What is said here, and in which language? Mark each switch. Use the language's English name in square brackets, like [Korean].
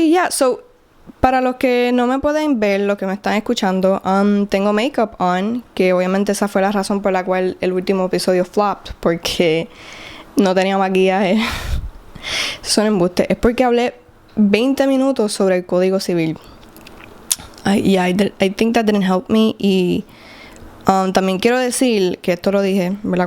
[Spanish] So para los que no me pueden ver, los que me están escuchando, tengo makeup on, que obviamente esa fue la razón por la cual el último episodio flopped, porque no tenía maquillaje. Son embustes. Es porque hablé 20 minutos sobre el Código Civil. [English] I think that didn't help me. [Spanish] Y también quiero decir, que esto lo dije, ¿verdad?